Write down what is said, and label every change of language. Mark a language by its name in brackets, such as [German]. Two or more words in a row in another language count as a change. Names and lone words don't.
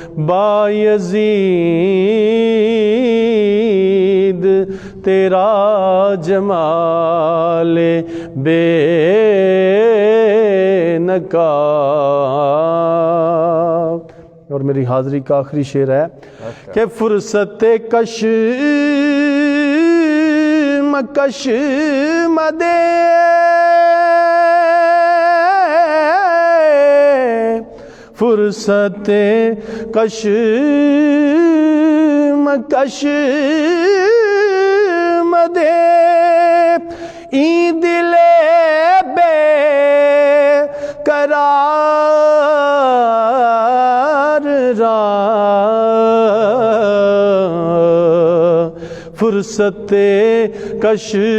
[Urdu] بایزید تیرا جمال بے نقاب اور میری حاضری کا آخری شعر ہے کہ [Persian] فرصت کش مکش مدے فرصت کش مکش مدے ای دل بے قرار را فرصت کش